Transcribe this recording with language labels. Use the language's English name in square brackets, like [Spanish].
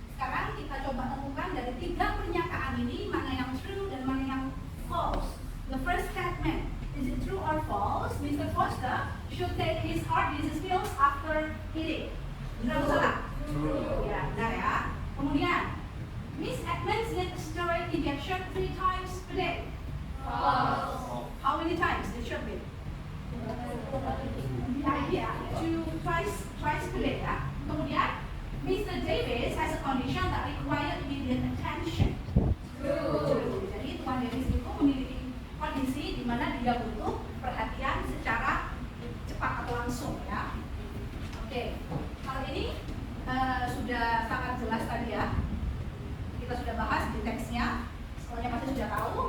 [Indonesian] Sekarang kita coba temukan dari 3 pernyataan ini mana yang true dan mana yang false. [English] The first statement, is it true or false? Mr. Foster should take his heart disease pills after eating. [Indonesian] Benar atau salah? [English] True. [Indonesian] Ya, benar ya. Kemudian, [English] Miss Edmonds needs steroid injection 3 times per day. False. How many times it should be? [Indonesian] Ya, [English] twice per day [Indonesian] ya. Kemudian, Mr. [English] Davis has a condition that require immediate attention. True. [Indonesian] Jadi Tuan Davis itu memiliki kondisi di mana dia butuh perhatian secara cepat atau langsung ya. Oke, hal ini sudah sangat jelas tadi ya. Kita sudah bahas di teksnya. Semuanya pasti sudah tahu.